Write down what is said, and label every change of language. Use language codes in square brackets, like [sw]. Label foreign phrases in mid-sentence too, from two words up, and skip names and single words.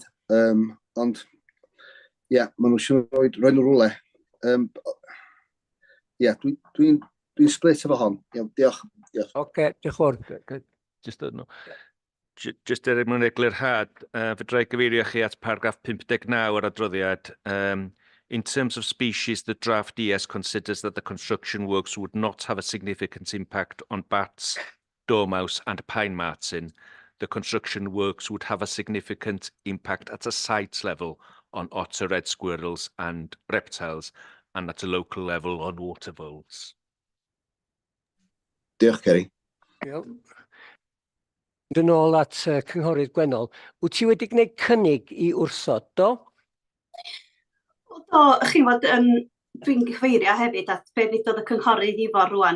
[cy] Ond, maen nhw eisiau rhoi nhw rwle. Dwi'n split efo hon. Diolch. Oce, diolch fawr. Just er mwyn eglurhad, fedra i gyfeirio chi at paragraff 59 o'r adroddiad. [en] In terms of species, the draft ES considers that the construction works would not have a significant impact on bats, dormouse and pine marten. The construction works would have a significant impact at a site level on otter, red squirrels and reptiles, and at a local level on water voles. [cy] Diolch, Ceri. Yn ôl at Cynghorydd Gwennol, wyt ti wedi gwneud cynnig i wrthod, do? Do, chi'n bod, dwi'n gyfeirio hefyd at be ddodd y cynghorydd Ifor rwan.